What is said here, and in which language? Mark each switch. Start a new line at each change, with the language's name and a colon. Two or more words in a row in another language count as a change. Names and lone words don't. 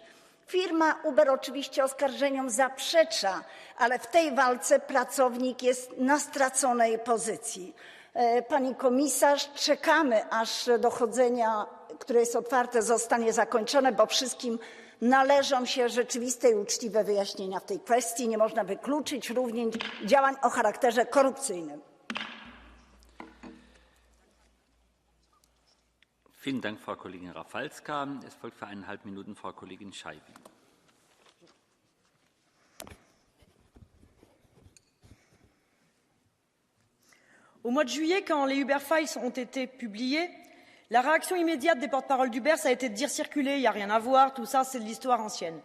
Polish: Firma Uber oczywiście oskarżeniom zaprzecza, ale w tej walce pracownik jest na straconej pozycji. Pani komisarz, czekamy, aż dochodzenia, które jest otwarte, zostanie zakończone, bo wszystkim należą się rzeczywiste i uczciwe wyjaśnienia w tej kwestii. Nie można wykluczyć również działań o charakterze korupcyjnym.
German: Vielen Dank, Frau Kollegin Rafalska. Es folgt für 1,5 Minuten Frau Kollegin Scheibi.
French: Au mois de juillet, quand les Uber Files ont été publiés, la réaction immédiate des porte-paroles d'Uber, ça a été de dire circuler, il n'y a rien à voir, tout ça, c'est de l'histoire ancienne.